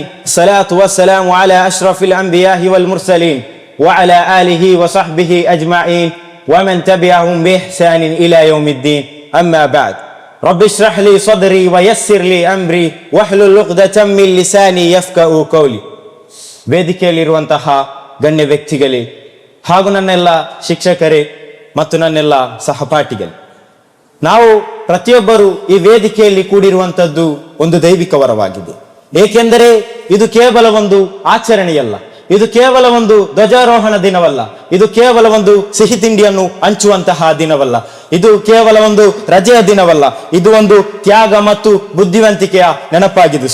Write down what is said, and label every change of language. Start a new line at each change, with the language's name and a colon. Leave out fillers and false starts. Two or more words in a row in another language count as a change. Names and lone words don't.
Arabic: الصلاة والسلام على أشرف الأنبياء والمرسلين وعلى آله وصحبه أجمعين ومن تبعهم بإحسان إلى يوم الدين. أما بعد. رب اشرح لي صدري ويسر لي أمري واحلل عقدة من لساني يفقهوا قولي.
Kannada: ವೇದಿಕೆಯಲ್ಲಿರುವಂತಹ ಗಣ್ಯ ವ್ಯಕ್ತಿಗಳೇ ಹಾಗೂ ನನ್ನೆಲ್ಲ ಶಿಕ್ಷಕರೇ ಮತ್ತು ನನ್ನೆಲ್ಲ ಸಹಪಾಠಿಗಳೇ, ನಾವು ಪ್ರತಿಯೊಬ್ಬರು ಈ ವೇದಿಕೆಯಲ್ಲಿ ಕೂಡಿರುವಂಥದ್ದು ಒಂದು ದೈವಿಕ ವರವಾಗಿದೆ. ಏಕೆಂದರೆ ಇದು ಕೇವಲ ಒಂದು ಆಚರಣೆಯಲ್ಲ, ಇದು ಕೇವಲ ಒಂದು ಧ್ವಜಾರೋಹಣ ದಿನವಲ್ಲ, ಇದು ಕೇವಲ ಒಂದು ಸಿಹಿ ತಿಂಡಿಯನ್ನು ಹಂಚುವಂತಹ ದಿನವಲ್ಲ, ಇದು ಕೇವಲ ಒಂದು ರಜೆಯ ದಿನವಲ್ಲ, ಇದು ಒಂದು ತ್ಯಾಗ ಮತ್ತು ಬುದ್ಧಿವಂತಿಕೆಯ ನೆನಪಾಗಿದೆ.